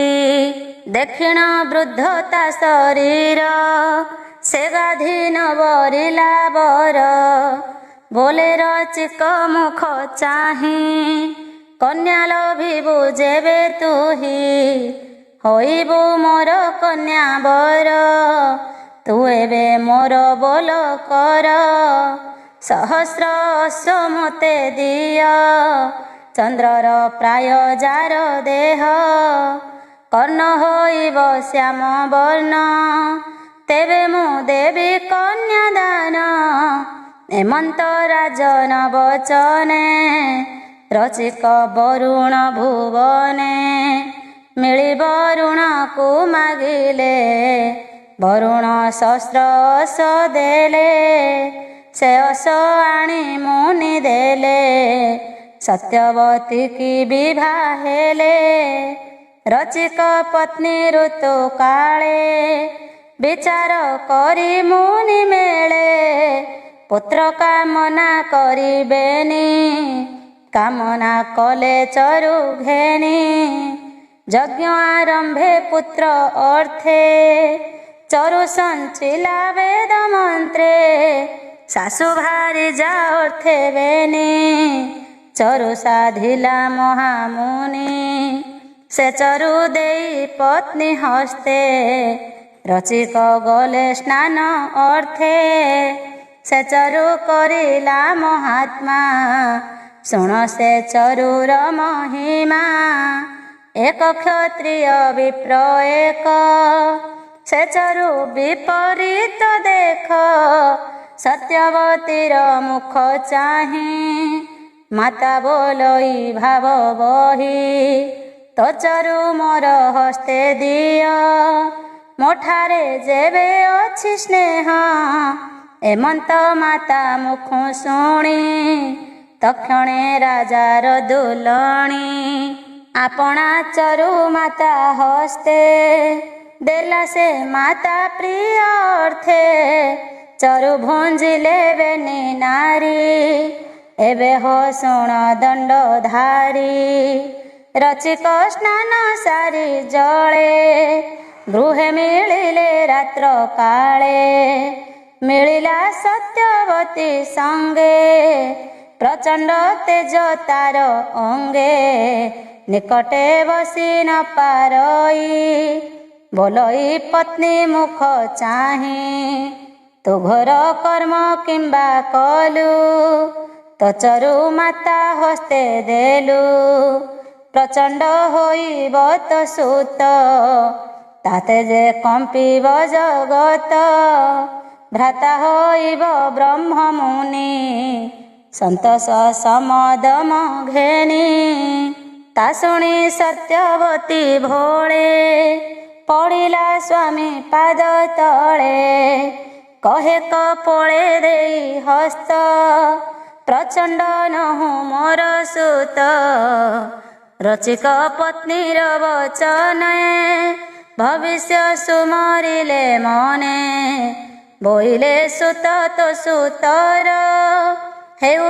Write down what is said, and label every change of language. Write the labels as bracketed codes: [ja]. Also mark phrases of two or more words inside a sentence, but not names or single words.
[or] ଦକ୍ଷିଣ ବୃଦ୍ଧ ତା ଶରୀର ସେ ଗାଧି ନ ବରିଲା ବର। ବୋଲେ ରଚିକ ମୁଖ ଚାହି କନ୍ୟା ଲଭିବୁ ଯେବେ ତୁହି। ହୋଇବୁ ମୋର କନ୍ୟା ବର ତୁ ଏବେ ମୋର ବୋଲ କର। ସହସ୍ର ଅଶ୍ୱ ମତେ ଦିଅ ଚନ୍ଦ୍ରର ପ୍ରାୟ ଯାର ଦେହ। କର୍ଣ୍ଣ ହୋଇବ ଶ୍ୟାମ ବର୍ଣ୍ଣ ତେବେ ମୁଁ ଦେବି କନ୍ୟାଦାନ। ହେମନ୍ତ ରାଜନ ବଚନେ ରଚିକ ବରୁଣ ଭୁବନେ। ମିଳି ବରୁଣ କୋ ମାଗିଲେ ବରୁଣ ସହସ୍ର ଅଶ ଦେଲେ। ସେ ଅଶ ଆଣି ମୁନି ଦେଲେ ସତ୍ୟବତୀ କି ବିବାହ ହେଲେ। ରଚିକ ପତ୍ନୀ ଋତୁ କାଳେ ବିଚାର କରି ମୁନି ମେଲେ। ପୁତ୍ର କାମନା କରିବେନି କାମନା କଲେ ଚରୁ ଘେନି। ଯଜ୍ଞ ଆରମ୍ଭେ ପୁତ୍ର ଅର୍ଥେ ଚରୁ ସଞ୍ଚିଲା ବେଦ ମନ୍ତ୍ରେ। ସାସୁ ଭାରି ଯା ଅର୍ଥେ ବେନି ଚରୁ ସାଧିଲା ମହାମୁନି। ସେ ଚରୁ ଦେଇ ପତ୍ନୀ ହସ୍ତେ ରଚିକ ଗଲେ ସ୍ନାନ ଅର୍ଥେ ସେ ଚରୁ କରିଲା ମହାତ୍ମା ଶୁଣ ସେ ଚରୁର ମହିମା ଏକ କ୍ଷତ୍ରିୟ ବିପ୍ର ଏକ ସେ ଚରୁ ବିପରୀତ ଦେଖ ସତ୍ୟବତୀର ମୁଖ ଚାହି ମାତା ବୋଲଇ ଭାବ ବହି ତୋ ଚରୁ ମୋର ହସ୍ତେ ଦିଅ ମୋଠାରେ ଯେବେ ଅଛି ସ୍ନେହ ଏମନ୍ତ ମାତା ମୁଖ ଶୁଣି ତକ୍ଷଣେ ରାଜାର ଦୁଲଣୀ ଆପଣା ଚରୁ ମାତା ହସ୍ତେ ଦେଲା ସେ ମାତା ପ୍ରିୟ ଅର୍ଥେ ଚରୁ ଭୁଞ୍ଜିଲେ ବେନି ନାରୀ ଏବେ ହୋ ଶୁଣ ଦଣ୍ଡଧାରୀ ରଚିକ ସ୍ନାନ ସାରି ଜଳେ ଗୃହେ ମିଳିଲେ ରାତ୍ର କାଳେ ମିଳିଲା ସତ୍ୟବତୀ ସଙ୍ଗେ ପ୍ରଚଣ୍ଡ ତେଜ ତାର ଅଙ୍ଗେ ନିକଟେ ବସି ନ ପାରଇ ବୋଲଇ ପତ୍ନୀ ମୁଖ ଚାହି ତୁ ଘୋର କର୍ମ କିମ୍ବା କଲୁ ତୋ ଚରୁ ମାତା ହସ୍ତେ ଦେଲୁ ପ୍ରଚଣ୍ଡ ହୋଇବ ତୋ ସୁତ ତାତେ ଯେ କମ୍ପିବ ଜଗତ ଭ୍ରାତା ହୋଇବ ବ୍ରହ୍ମ ମୁନି ସନ୍ତୋଷ ସମଦମ ଘେନି ତା ଶୁଣି ସତ୍ୟବତୀ ଭୋଳେ ପଡ଼ିଲା ସ୍ୱାମୀ ପାଦ ତଳେ କହେ କପୋଳେ ଦେଇ ହସ୍ତ ପ୍ରଚଣ୍ଡ ନହୁ ମୋର ସୁତ ରଚିକ ପତ୍ନୀର ବଚନ ଭବିଷ୍ୟ ସୁମରିଲେ ମନେ ବୋଇଲେ ସୁତ ତୋ ସୁତର ହେଉ